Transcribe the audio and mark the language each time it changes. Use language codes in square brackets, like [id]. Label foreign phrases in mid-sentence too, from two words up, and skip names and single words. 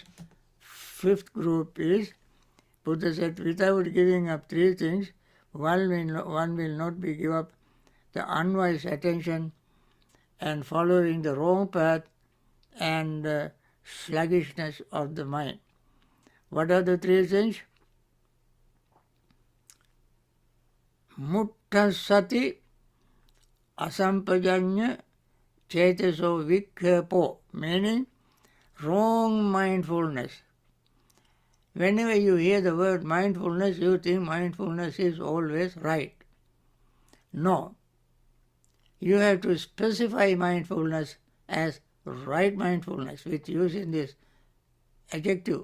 [en] Fifth group is, Buddha said, without giving up 3 things, one will not be give up the unwise attention and following the wrong path and sluggishness of the mind. What are the 3 things? [pi] Mutta sati asampajanya chetaso vikhepo, [en] meaning wrong mindfulness. Whenever you hear the word mindfulness, you think mindfulness is always right. No. You have to specify mindfulness as right mindfulness with using this adjective.